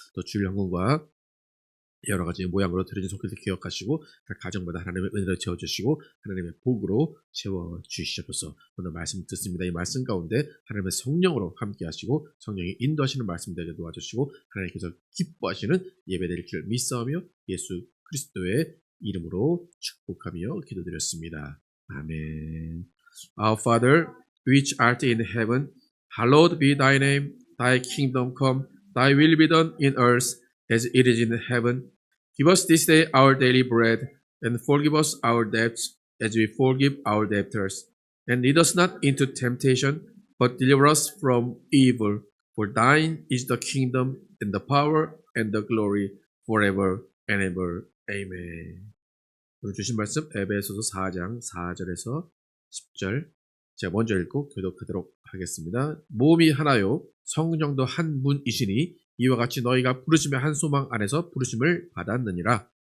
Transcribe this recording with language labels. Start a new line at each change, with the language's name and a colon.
Korean: 또 주일 영광과 여러 가지 모양으로 드려진 손길을 기억하시고 각 가정마다 하나님의 은혜를 채워주시고 하나님의 복으로 채워주시옵소서. 오늘 말씀 듣습니다. 이 말씀 가운데 하나님의 성령으로 함께 하시고 성령이 인도하시는 말씀 되게 도와주시고 하나님께서 기뻐하시는 예배드릴 줄 믿사오며 예수 그리스도의 이름으로 축복하며 기도드렸습니다. 아멘.
English: Our Father, which art in heaven, hallowed be thy name. Thy kingdom come, thy will be done in earth as it is in heaven. Give us this day our daily bread, and forgive us our debts as we forgive our debtors. And lead us not into temptation, but deliver us from evil. For thine is the kingdom, and the power, and the glory, forever and ever. Amen.
Korean: 오늘 주신 말씀 에베소서 4장 4절에서 10절 제가 먼저 읽고 교독하도록 하겠습니다. 모험이 하나요 성령도 한 분이시니 이와 같이 너희가 부르심의 한 소망 안에서 부르심을 받았느니라.